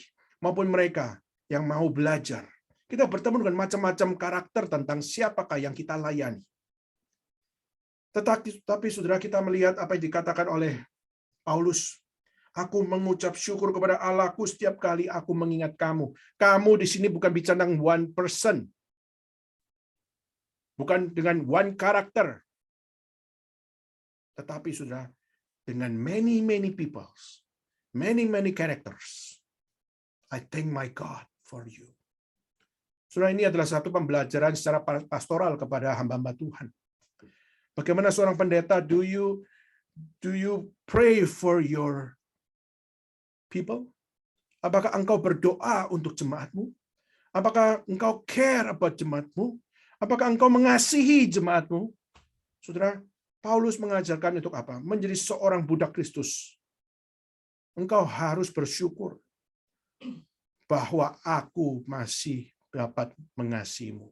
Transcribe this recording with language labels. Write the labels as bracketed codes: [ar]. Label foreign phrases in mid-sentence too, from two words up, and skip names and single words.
[id] Maupun mereka yang mau belajar. Kita bertemu dengan macam-macam karakter tentang siapakah yang kita layani. Tetapi saudara, kita melihat apa yang dikatakan oleh Paulus. Aku mengucap syukur kepada Allahku setiap kali aku mengingat kamu. Kamu di sini bukan bicara tentang [en] one person. [id] Bukan dengan one karakter. Tetapi saudara, dengan [en] many peoples. Many characters. I thank my God for you. [id] Saudara, ini adalah satu pembelajaran secara pastoral kepada hamba-hamba Tuhan. Bagaimana seorang pendeta, [en] do you pray for your people? [id] Apakah engkau berdoa untuk jemaatmu? Apakah engkau [en] care about [id] jemaatmu? Apakah engkau mengasihi jemaatmu? Saudara, Paulus mengajarkan untuk apa? Menjadi seorang budak Kristus. Engkau harus bersyukur bahwa aku masih dapat mengasihimu.